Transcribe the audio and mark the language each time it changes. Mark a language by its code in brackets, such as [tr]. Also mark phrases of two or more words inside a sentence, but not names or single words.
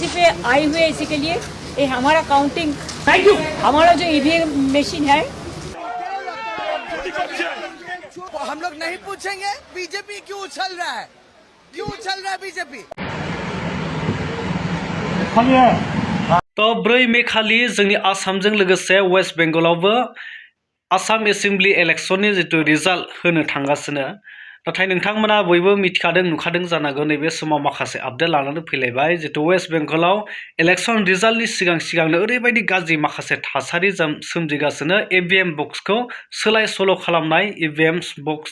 [hi] पे आए हुए इसी के लिए ये हमारा काउंटिंग [en] thank you [hi] हमारा जो [en] EVM machine [hi] है हम लोग नहीं पूछेंगे बीजेपी क्यों उछल रहा है बीजेपी [brx] तो 4 मे खालि जोंनि आसामजों लोगोसे वेस्ट बेंगलावबो आसाम एसेम्बलि इलेक्शननि जितु रिजाल्ट होनो थांगासिनो नाथाय नोंथांमोना बयबो मिथिखादों नुखादों जानांगौ नैबे समाव माखासे आपडेट लानानै फैलायबाय जितु वेस्ट बेंगलाव इलेक्शन रिजाल्टनि सिगांनो ओरैबायदि गाज्रि माखासे थासारि सोमजिगासिनो EVM बक्सखौ सोलाय सोल' खालामनाय EVM बक्स